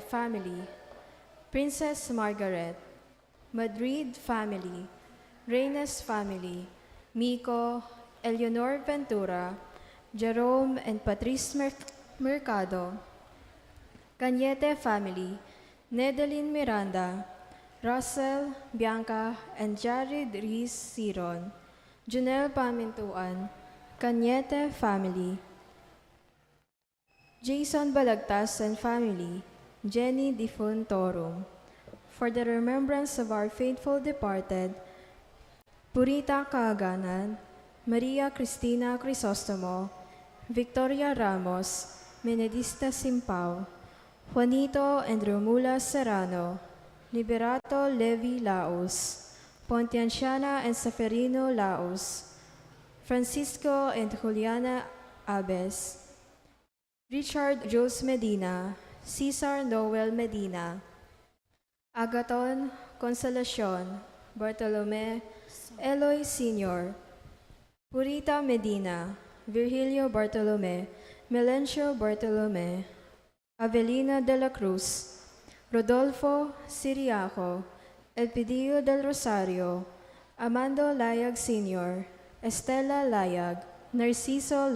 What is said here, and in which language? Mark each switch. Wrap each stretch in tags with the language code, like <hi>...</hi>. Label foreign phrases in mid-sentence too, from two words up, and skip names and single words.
<en>family, Princess Margaret, Madrid family, Reynes family, Miko, Eleanor Ventura, Jerome and Patrice Mercado, Cañete family, Nedeline Miranda, Russell, Bianca, and Jared Reese Siron, Junel Pamintuan, Cañete family, Jason Balagtas and family, Jenny Difuntorum, for the remembrance of our faithful departed, Purita Kaaganan, Maria Cristina Crisostomo, Victoria Ramos, Menedista Simpao, Juanito and Romula Serrano, Liberato Levi Laos, Pontianciana and Seferino Laos, Francisco and Juliana Abes, Richard Jules Medina, Cesar Noel Medina, Agaton Consolacion, Bartolome, Eloy Sr., Purita Medina, Virgilio Bartolome, Melencio Bartolome, Avelina de la Cruz, Rodolfo Siriaco, Elpidio del Rosario, Amando Layag Sr., Estela Layag, Narciso</en>